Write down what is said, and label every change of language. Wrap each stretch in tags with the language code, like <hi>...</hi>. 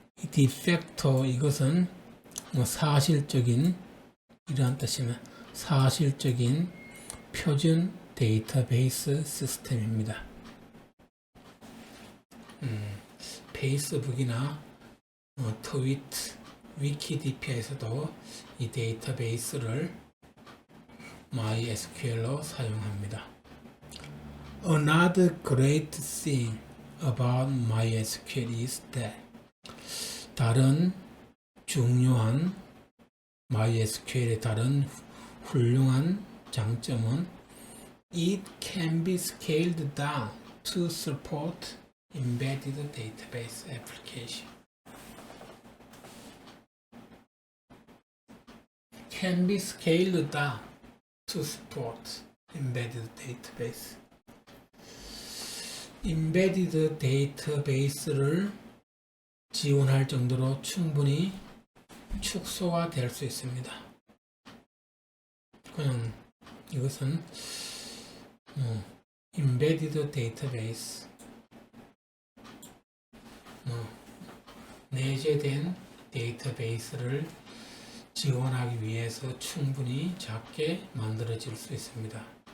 <ko>디팩토, 이것은 사실적인, 이러한 뜻이면 사실적인 표준 데이터베이스 시스템입니다. 페이스북이나 트위터, 위키디피아에서도 이 데이터베이스를 MySQL로 사용합니다.</ko> <en>Another great thing about MySQL is that</en> <ko>다른 중요한 MySQL의 다른 훌륭한 장점은</ko> <en>it can be scaled down to support embedded database application. Can be scaled down to support embedded database.</en> <ko>embedded database를 지원할 정도로 충분히 축소가 될 수 있습니다. 그냥 이것은 embedded database, 내재된 데이터베이스를 지원하기 위해서 충분히 작게 만들어질 수 있습니다.</ko>